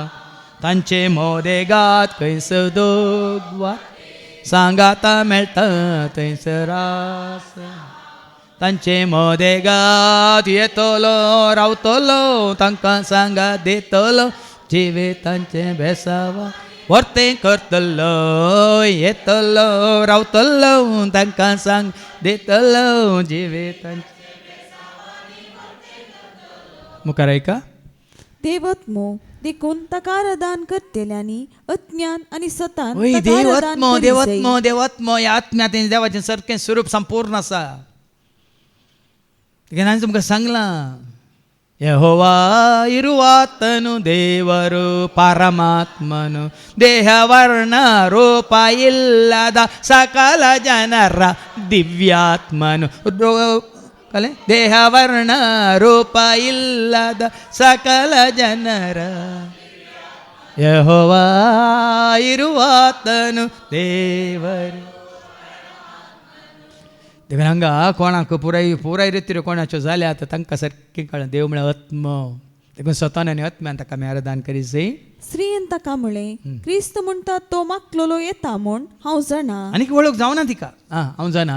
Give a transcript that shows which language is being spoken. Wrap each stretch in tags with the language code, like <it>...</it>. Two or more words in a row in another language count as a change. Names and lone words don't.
<kok>तांचे मोदेगात खंयसर दोग वाते सांगाता मेळटा थंयसर आसा तांचे मोदेगात येतलो रावतलो तांकां सांगात देतलो जिवे तांचे बेसावा वर्तें करतलो येतलो रावतलो तांकां सांग देतलो जिवे तांचे मुखार ऐका. देवत्मो देखून ताका आराधन करतेल्यांनी अज्ञान आणि सतान ओय ताका देव आराधन आत्मो करी देव जाई. आत्मो देव आत्मो ह्या आत्म्यात देवाचें सारकें स्वरूप संपूर्ण आसा. हांवें तुमकां सांगलां</kok> <kn>ಯೆಹೋವಾ ಇರುವಾತನು ದೇವರು ಪರಮಾತ್ಮನು ದೇಹವರ್ಣ ರೂಪ ಇಲ್ಲದ ಸಕಲ ಜನರ ದಿವ್ಯಾತ್ಮನು ದೇಹವರ್ಣ ರೂಪ ಇಲ್ಲದ ಸಕಲ ಜನರ ಯೆಹೋವಾ ಇರುವಾತನು ದೇವರು.</kn> <kok>देखून हांगा कोणाक पुराय रितीऱ्यो कोणाच्यो जाल्या तर तांकां सारकें कळना देव म्हळ्यार आत्म. देखून स्वतान आनी आत्म्यान ताका आमी आराधन करी जाय. स्त्रीयेन ताका म्हळें क्रिस्त म्हणटा तो मागलोलो येता म्हूण हांव जाणा. आनीक वळख जावना तिका. हांव जाणा</kok>